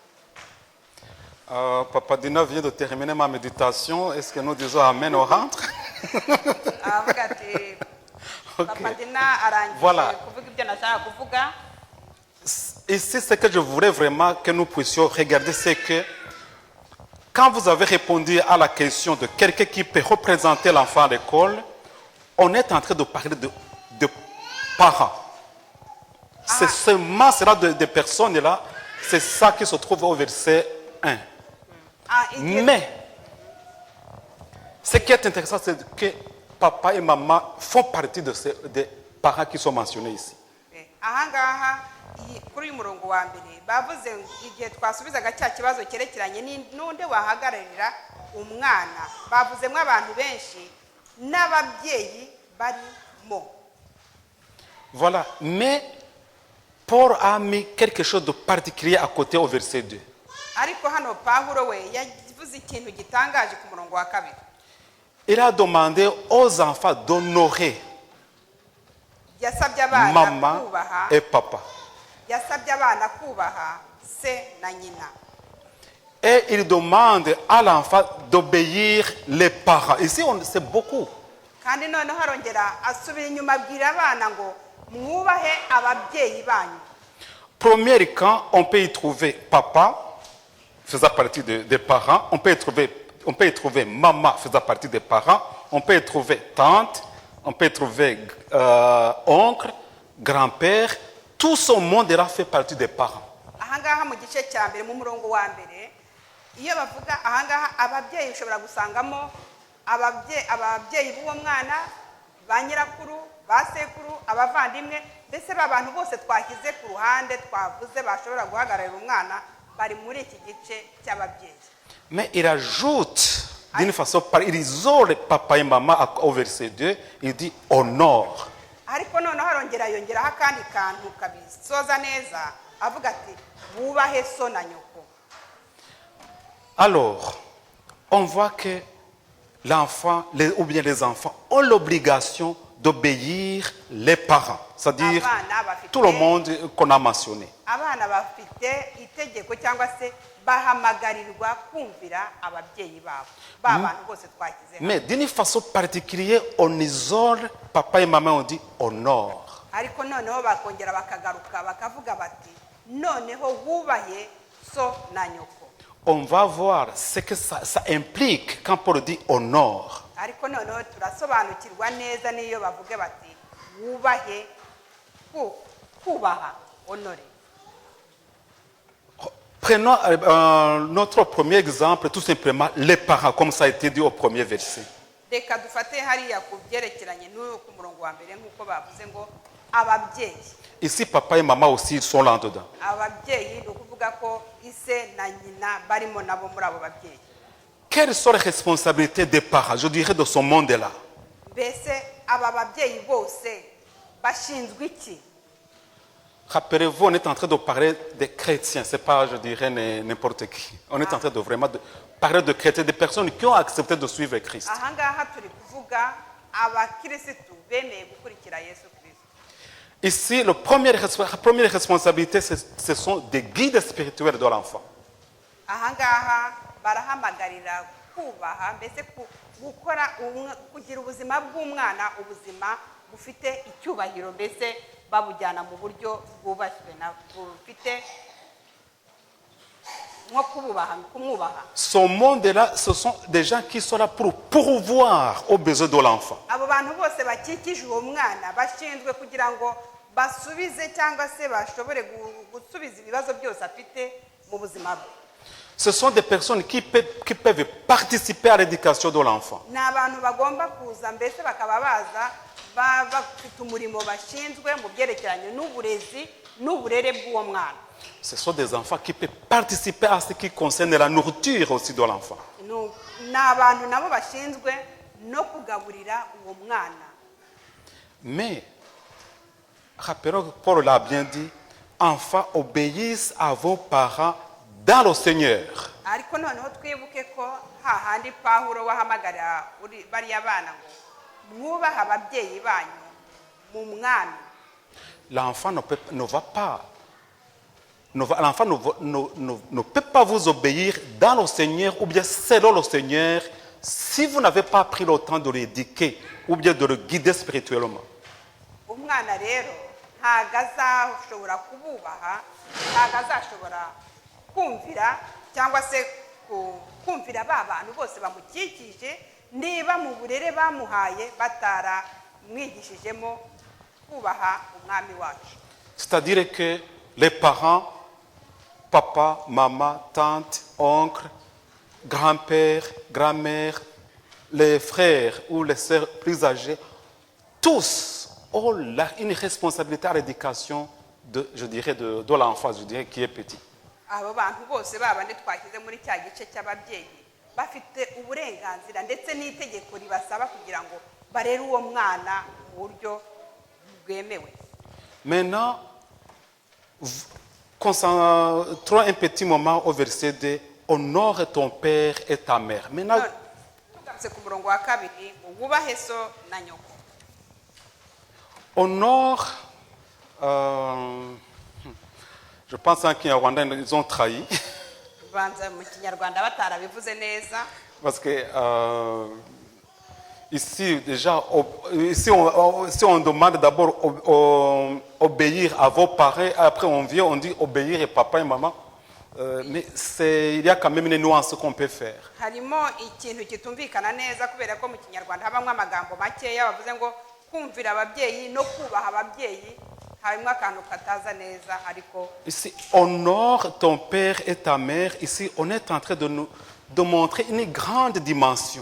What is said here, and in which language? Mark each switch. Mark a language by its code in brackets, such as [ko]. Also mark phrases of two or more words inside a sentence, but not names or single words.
[fr] Papa Dina vient de terminer ma méditation. Est-ce que nous disons Amen, on rentre? [rw] Avuga ati Papa Dina arangije kuvuga ibyo nashaka kuvuga. [fr] Ici, ce que je voudrais vraiment que nous puissions regarder, c'est que quand vous avez répondu à la question de quelqu'un qui peut représenter l'enfant à l'école, on est en train de parler de parents. C'est seulement cela des personnes là, c'est ça qui se trouve au verset 1. Mais, ce qui est intéressant, c'est que papa et maman font partie des parents qui sont mentionnés ici. [rw] Kuri uyu murongo wa mbere bavuze igihe twasubizaga cya kibazo cyerekeranye n'undi wahagararira umwana, bavuzemo abantu benshi n'ababyeyi barimo. [fr] Voilà, mais Paul a mis quelque chose de particulier à côté au verset 2. [rw] Ariko hano Pawulo we yavuze ikintu gitangaje ku murongo wa kabiri. [fr] Il a demandé aux enfants d'honorer [rw] yasabye abana [fr] maman [rw] kubaha [fr] et papa. [rw] Yasabye abana kubaha se na nyina. [fr] Et il demande à l'enfant d'obéir les parents. Ici, c'est beaucoup. [rw] Kandi noneho harongera asubira inyuma abwira abana ngo mwubahe ababyeyi banyu. [fr] Premier camp, on peut y trouver papa, faisant partie des parents. On peut y trouver maman, faisant partie des parents. On peut y trouver tante. On peut y trouver oncle, grand-père. Tout ce monde-là fait partie des parents. [rw] Ahangaha mu gice cya mbere mu murongo wa mbere iyo bavuga ahangaha ababyeyi ushobora gusangamo ababyeyi b'uwo mwana, ba nyirakuru, ba sekuru, abavandimwe, mbese abantu bose twashyize ku ruhande twavuze bashobora guhagararira umwana bari muri iki gice cy'ababyeyi. [fr] Mais il ajoute d'une façon, il isole papa et maman au verset 2, il dit honore. [rw] Ariko noneho harongera yongeraho akandi kantu kabisoza neza avuga ati wubahe so na nyoko. [fr] Alors, on voit que l'enfant, ou bien les enfants, ont l'obligation d'obéir les parents, c'est-à-dire tout le monde qu'on a mentionné. [rw] Abana bafite itegeko cyangwa se bahamagarirwa kumvira ababyeyi babo. Bantu bose twakize. [fr] Mais d'une façon particulière, on isole papa et maman, on dit honore. [rw] Ariko noneho bakongera bakagaruka bakavuga bati noneho wubahe so na nyoko. [fr] On va voir ce que ça implique quand Paul dit honore. [rw] Ariko noneho turasobanukirwa neza niyo bavuge bati wubahe kubaha, [fr] honore. Prenons notre premier exemple, tout simplement les parents, comme ça a été dit au premier verset. [rw] Reka dufate hariya ku byerekeranye n'uyu ku murongo wa mbere nk'uko bavuze ngo ababyeyi. [fr] Ici, papa et maman aussi sont là dedans. [rw] Ababyeyi ni ukuvuga ko ise na nyina barimo nabo muri abo babyeyi. [fr] quelles sont les responsabilités des parents, je dirais, de ce monde-là? [rw] mbese aba babyeyi bose bashinzwe iki? [fr] Rappelez-vous, on est en train de parler des chrétiens, ce n'est pas, je dirais, n'importe qui. On est en train de vraiment parler de chrétiens, des personnes qui ont accepté de suivre Christ. [rw] aha ngaha turi kuvuga abakirisitu bemeye gukurikira yesu kirisito. [fr] Ici, la première responsabilité, ce sont des guides spirituels de l'enfant. [rw] aha ngaha barahamagarira kubaha mbese kugira ubuzima bw'umwana, ubuzima bufite icyubahiro, mbese babujyana mu buryo bwubashywe na bufite nko kumwubaha. [fr] Ce monde-là, ce sont des gens qui sont là pour pourvoir aux besoins de l'enfant. [rw] abo bantu bose bakikije uwo mwana bashinzwe kugira ngo basubize cyangwa se bashobore gusubiza ibibazo byose afite mu buzima bwe. [fr] Ce sont des personnes qui peuvent participer à l'éducation de l'enfant. [rw] ni abantu bagomba kuza mbese bakaba baza bafite umurimo bashinzwe mu byerekeranye n'uburezi n'uburere bw'uwo mwana. [fr] Ce sont des enfants qui peuvent participer à ce qui concerne la nourriture aussi de l'enfant. [rw] ni abantu nabo bashinzwe no kugaburira uwo mwana. [fr] Mais, rappelons que Paul l'a bien dit, enfants obéissent à vos parents dans le Seigneur. [rw] ariko noneho twibuke ko hahandi Pawulo wahamagarira bariya bana ngo mwubahe ababyeyi banyu mu mwami. [fr] L'enfant ne peut pas vous obéir dans le Seigneur ou bien selon le Seigneur si vous n'avez pas pris le temps de l'éduquer ou bien de le guider spirituellement. [rw] umwana rero ntago azashobora kububaha, ntago azashobora kumvira cyangwa se kumvira ba bantu bose bamukikije niba mu burere bamuhaye bataramwigishijemo kubaha umwami wacu. [fr] C'est-à-dire que les parents, papa, maman, tante, oncle, grand-père, grand-mère, les frères ou les sœurs plus âgés, tous ont une responsabilité à l'éducation de l'enfant, je dirais, qui est petit. [rw] abo bantu bose babandi twashyize muri cya gice cy'ababyeyi bafite uburenganzira ndetse n'itegeko ribasaba kugira ngo barere uwo mwana mu buryo bwemewe. [fr] Maintenant, concentrons un petit moment au verset 2. Honore ton père et ta mère. Maintenant, [rw] tugarutse ku murongo wa kabiri ngo wubahe so na nyoko. [fr] honore, je pense qu'en Kinyarwanda, ils ont trahi. [rw] banza mu kinyarwanda batarabivuze neza. [fr] Parce que ici, déjà, si on demande d'abord obéir à vos parents, après on vient, on dit obéir à papa et maman. Mais il y a quand même une nuance qu'on peut faire. [rw] harimo ikintu kitumvikana neza kubera ko mu kinyarwanda habamo amagambo makeya bavuze ngo kumvira ababyeyi no kubaha ababyeyi, harimo akantu kataza neza. Ariko [fr] Ici, honore ton père et ta mère. Ici, on est en train de montrer une grande dimension.